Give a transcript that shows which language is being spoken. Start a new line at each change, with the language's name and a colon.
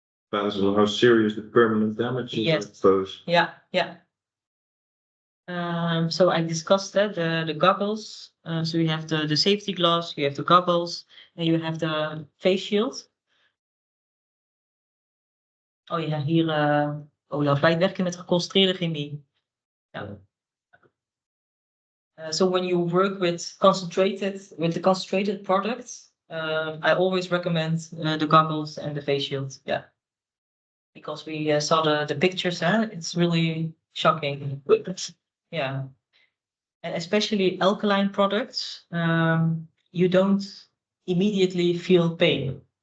English: Depends on how serious the permanent damage is, I Yes. suppose. Yeah, yeah. So I discussed that the goggles. So you have the safety gloves, you have the goggles, and you have the face shield.
Dutch: Oh ja, hier, Olaf, wij werken met geconcentreerde chemie. Ja.
English: So when you work with the concentrated products, I always recommend the goggles and the face shield. Yeah, because we saw the pictures. It's really shocking. Yeah, and especially alkaline products, you don't immediately feel pain.